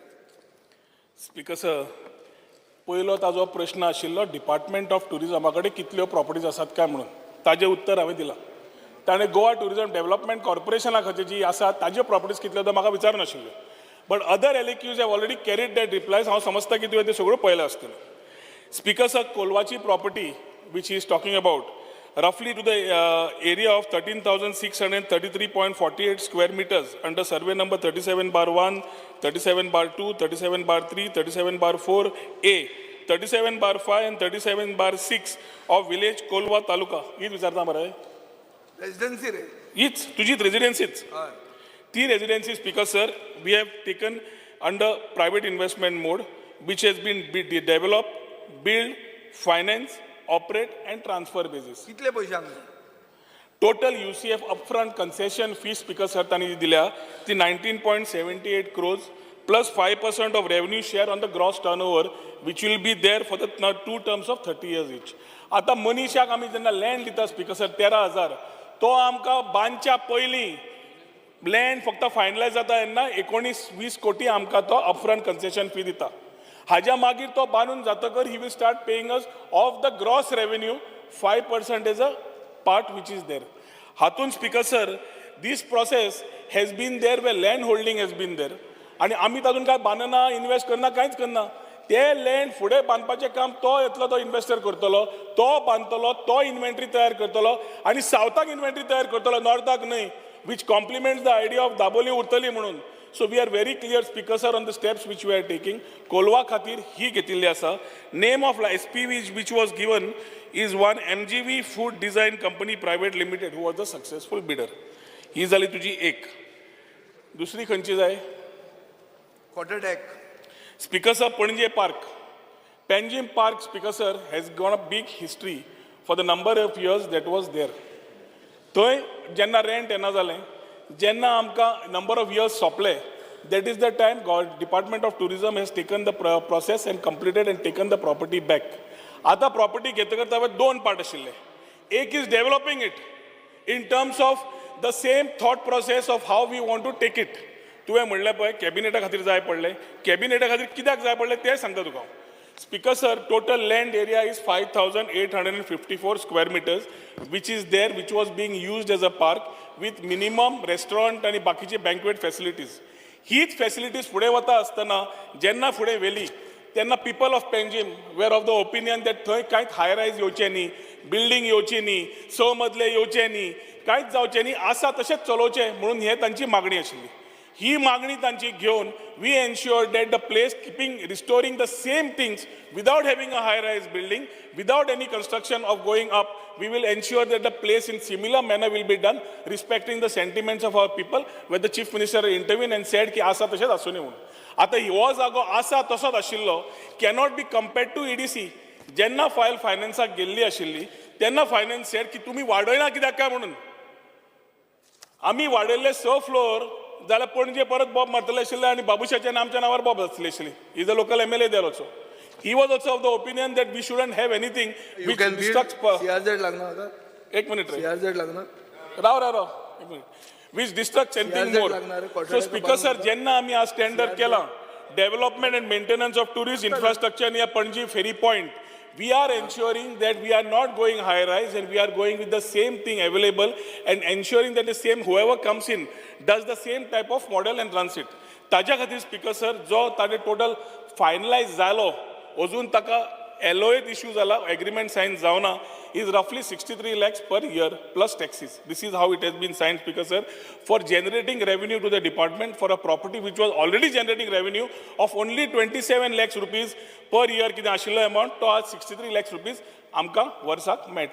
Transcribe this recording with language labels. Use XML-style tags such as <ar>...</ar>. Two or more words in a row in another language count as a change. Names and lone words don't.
<kok>स्पीकर सर, पयलो ताजो प्रश्न आशिल्लो</kok> <en>department of tourism</en> <kok>कडेन कितल्यो प्रॉपर्टीज आसात काय म्हणून. ताजें उत्तर हांवें दिलां. ताणें गोवा टुरिजम डेव्हलपमेंट कॉर्पोरेशना खातीर जी आसा ताज्यो प्रॉपर्टीज कितल्यो तो म्हाका विचारनाशिल्ल्यो.</kok> <en>But other LAQs have already carried that replies.</en> <kok>हांव समजता की तुवें त्यो सगळ्यो पळयल्यो आसतल्यो.</kok> <en>Speaker sir, कोलवाची प्रॉपर्टी which he is talking about roughly to the area of 13,633.48 square meters under survey number 37/1, 37/2, 37/3, 37/4A, 37/5 and 37/6 of village Kolwa Taluka.</en> <kok>हीच विचारता मरे, रेजिडेन्सी रे, हीच तुजीच रेजिडेन्सीच. ती रेजिडेन्सी</kok> <en>Speaker sir we have taken under private investment mode which has been developed, build, finance, operate and transfer basis.</en> <kok>कितले पयशांक</kok> <en>total UCF upfront concession fee Speaker sir</en> <kok>तांणी दिल्या ती</kok> <en>19.78 crores plus 5% of revenue share on the gross turnover which will be there for the 2 terms of 30 years each.</en> <kok>आता मनशाक आमी जेन्ना लँड दिता स्पीकर सर 13,000, तो आमकां बांदच्या पयलीं लँड फक्त फायनलायज जाता तेन्ना 19-20 कोटी आमकां तो</kok> <en>upfront concession fee</en> <kok>दिता. हाज्या मागीर तो बांदून जातकर</kok> <en>he will start paying us of the gross revenue 5% as a part which is there. हातून Speaker sir this process has been there where land holding has been there.</en> <kok>आनी आमी तातूंत काय बांदना, इन्वेस्ट करना, कांयच करना. ते लँड फुडें बांदपाचें काम तो येतलो, तो इन्वेस्टर करतलो, तो बांदतलो, तो इन्व्हेंटरी तयार करतलो आनी सावथाक इन्व्हेंटरी तयार करतलो, नॉर्थाक न्हय,</kok> <en>which complements the idea of</en> <kok>दाबोली उरतली म्हणून.</kok> <en>So we are very clear, Speaker sir, on the steps which we are taking.</en> <kok>Kolwa खातीर ही घेतिल्ली आसा.</kok> <en>Name of SPV which was given is one MGV Food Design Company Private Limited, who was the successful bidder.</en> <kok>ही जाली तुजी एक. दुसरी खंयची जाय? क्वॉर्टरटॅक.</kok> <en>Speaker sir,</en> <kok>पणजे Park.</kok> <en>Panjim Park, Speaker sir, has got a big history for the number of years that was there.</en> <kok>थंय जेन्ना रेंट येना जालें, जेन्ना आमकां</kok> <en>number of years</en> <kok>सोंपले,</kok> <en>that is the time Department of Tourism has taken the process and completed and taken the property back.</en> <kok>आता प्रॉपर्टी घेतकर हांवें 2 पार्ट आशिल्ले.</kok> <en>एक is developing it in terms of the same thought process of how we want to take it.</en> <kok>तुवें म्हणलें पळय कॅबिनेटा खातीर जाय पडलें, कॅबिनेटा खातीर कित्याक जाय पडलें तें सांगता तुका.</kok> <en>Speaker sir, total land area is 5,854 square meters, which is there, which was being used as a park with minimum restaurant and बाकीचे banquet facilities.</en> <kok>हीच facilities फुडें वता आसतना जेन्ना फुडें वेली तेन्ना</kok> <en>people of Panjim were of the opinion that</en> <kok>थंय कांयच</kok> <en>high rise</en> <kok>येवचें न्ही, building येवची न्ही, 6 मजले येवचे न्ही, कांयच जावचें न्ही, आसा तशेंच चलोवचें म्हणून हे तांची मागणी आशिल्ली. ही मागणी तांची घेवन</kok> <en>we ensure that the place keeping restoring the same things without having a high rise building, without any construction of going up, we will ensure that the place in similar manner will be done respecting the sentiments of our people. where the chief minister intervened and said ki</en> <kok>आसा तशेंच आसूं न्ही म्हणून. आतां हो जागो आसा तसोच आशिल्लो,</kok> <en>cannot be compared to EDC.</en> <kok>जेन्ना फायल फायनान्साक गेल्ली आशिल्ली तेन्ना</kok> <en>finance said</en> <kok>की तुमी वाडयना कित्याक काय म्हणून. आमी वाडयल्ले 6 floor जाल्यार पणजे परत बॉब मारतले आशिल्ले आनी बाबुशाच्या आमच्या नांवार बॉब आसतले आशिल्ली.</kok> <en>is a local MLA there also. he was also of the opinion that we shouldn't have anything you can</en> <kok>CRZ लागना आता. एक मिनिट रे, CRZ लागना, राव एक मिनिट,</kok> <en>which destructs anything more. So Speaker sir,</en> <kok>जेन्ना आमी आज टेंडर केला</kok> <en>development and maintenance of tourist infrastructure near Panaji ferry point, we are ensuring that we are not going high rise and we are going with the same thing available and ensuring that the same whoever comes in does the same type of model and runs it.</en> <kok>ताज्या खातीर स्पीकर सर जो ताणे टोटल फायनलायज जालो, अजून ताका LOA इश्यू जाला एग्रीमेंट साइन जावना</kok> <en>is roughly 63 lakhs per year plus taxes. This is how it has been signed, Speaker sir, for generating revenue to the department for a property which was already generating revenue of only 27 lakhs rupees per year</en> <kok>कितें आशिल्लो amount तो आज</kok> <en>63 lakhs rupees</en> <kok>आमकां वर्साक मेळटा.</kok>